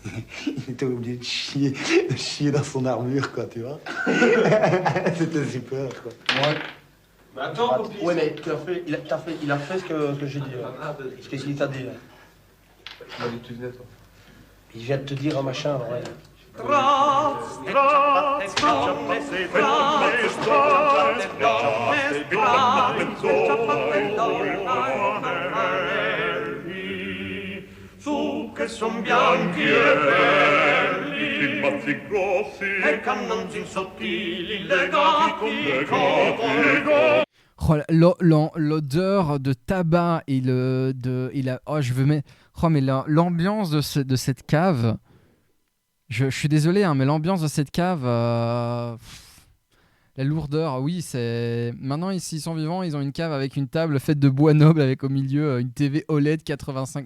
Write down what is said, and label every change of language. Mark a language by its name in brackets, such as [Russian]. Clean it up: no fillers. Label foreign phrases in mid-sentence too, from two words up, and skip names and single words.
[French] il était obligé de chier dans son armure, quoi, tu vois. C'était super, quoi. Ouais. Mais attends, Poppy. Ouais, mais il a fait ce que j'ai dit. Qu'est-ce qu'il t'a dit là? Il m'a dit que tu venais, toi. Il vient de te dire un machin, ouais. [Italian] Su che son bianchi e belli, mazzi grossi e cannonzin sottili, legati con legati. [French] Oh, l'odeur de tabac et oh, je veux mettre. Oh, mais l'ambiance de cette cave. Je suis désolé, hein, mais l'ambiance de cette cave. La lourdeur, oui, c'est. Maintenant, ici, ils sont vivants, ils ont une cave avec une table faite de bois noble avec au milieu une TV OLED 85.